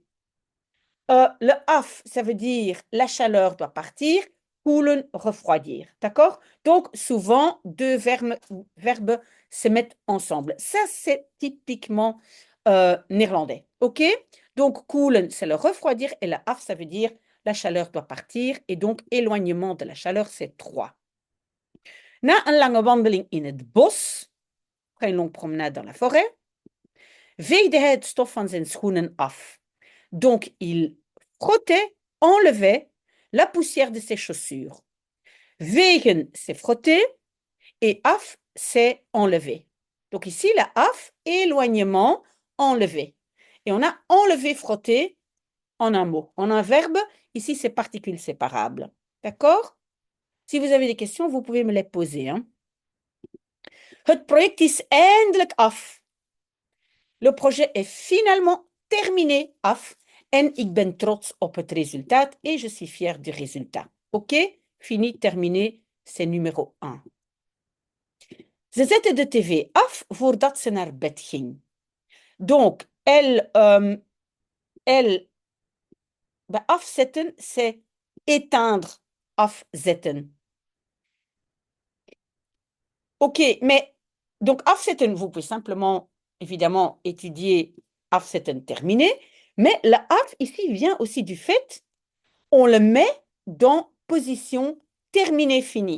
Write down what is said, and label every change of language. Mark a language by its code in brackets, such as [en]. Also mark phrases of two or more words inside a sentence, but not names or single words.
[fr] Le af, ça veut dire la chaleur doit partir, koelen, refroidir. D'accord? Donc, souvent, deux verbes se mettent ensemble. Ça, c'est typiquement néerlandais. OK? Donc, koelen, c'est le refroidir et le af, ça veut dire la chaleur doit partir. Et donc, éloignement de la chaleur, c'est 3. [nl] Na een lange wandeling in het bos, [fr] après une longue promenade dans la forêt, [nl] veegde hij het stof van zijn schoenen af. [fr] Donc, il frottait, enlevait la poussière de ses chaussures. Vegen, c'est frotter, et af, c'est enlever. Donc ici, la af, éloignement, enlever. Et on a enlevé, frotter en un mot. En un verbe, ici, c'est particule séparable. D'accord? Si vous avez des questions, vous pouvez me les poser. Hein. [nl] Het project is eindelijk af. [fr] Le projet est finalement terminé, af. [nl] En ik ben trots op het resultaat [fr] et je suis fier du résultat. [nl] OK? [fr] Fini, terminé, c'est numéro 1. [nl] Ze zette de tv af voordat ze naar bed ging. [fr] Donc, elle afzetten, c'est éteindre, afzetten. OK, mais donc afzetten, vous pouvez simplement, évidemment, étudier afzetten terminé, mais la af ici vient aussi du fait, on le met dans position terminé fini.